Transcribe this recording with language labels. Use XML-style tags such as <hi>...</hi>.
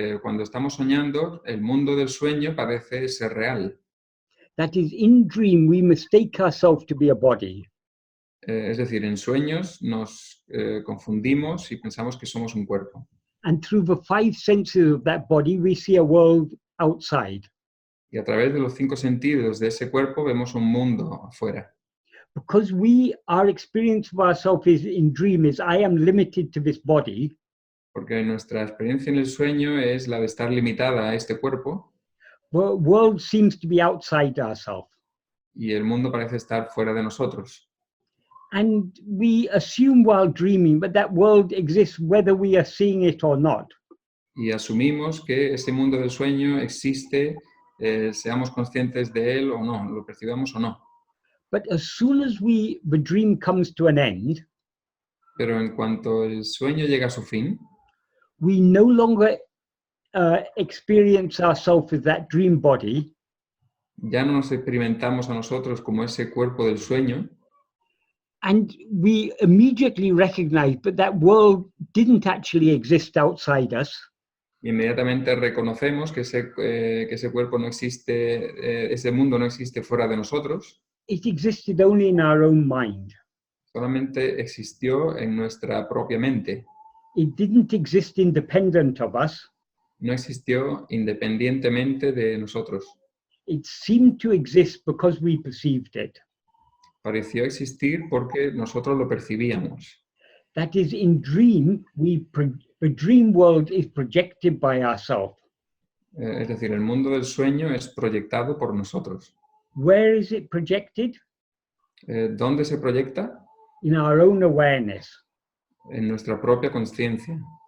<es>Cuando estamos soñando, el mundo del sueño parece ser real.</es> <en>That is, in dream, we mistake ourselves to be a body.</en> <es>Es decir, en sueños nos confundimos y pensamos que somos un cuerpo.</es> <en>And through the five senses of that body, we see a world outside.</en> <es>Y a través de los 5 sentidos de ese cuerpo vemos un mundo afuera.</es> <en>Because our experience of ourselves in dream is I am limited to this body.</en> <es>Porque nuestra experiencia en el sueño es la de estar limitada a este cuerpo.</es> <en>The world seems to be outside ourselves.</en> <es>Y el mundo parece estar fuera de nosotros.</es> <en>And we assume while dreaming that that world exists whether we are seeing it or not.</en> <es>Y asumimos que ese mundo del sueño existe, seamos conscientes de él o no, lo percibamos o no.</es> <en>But as soon as the dream comes to an end,</en> <es>Pero en cuanto el sueño llega a su fin,</es> <en>we no longer experience ourselves as that dream body.</en> <es>ya no nos experimentamos a nosotros como ese cuerpo del sueño.</es> <en>And we immediately recognize that that world didn't actually exist outside us.</en> <es>Inmediatamente reconocemos que ese cuerpo no existe, ese mundo no existe fuera de nosotros.</es> <en>It existed only in our own mind.</en> <es>Solamente existió en nuestra propia mente.</es> <en>It didn't exist independent of us.</en> <es>No existió independientemente de nosotros.</es> <en>It seemed to exist because we perceived it.</en> <es>Pareció existir porque nosotros lo percibíamos.</es> <en>That is, in dream, the dream world is projected by ourselves.</en> <es>Es decir, el mundo del sueño es proyectado por nosotros.</es> <en>Where is it projected?</en> <es>¿Dónde se proyecta?</es> <en>In our own awareness.</en> <es>En nuestra propia conciencia.</es>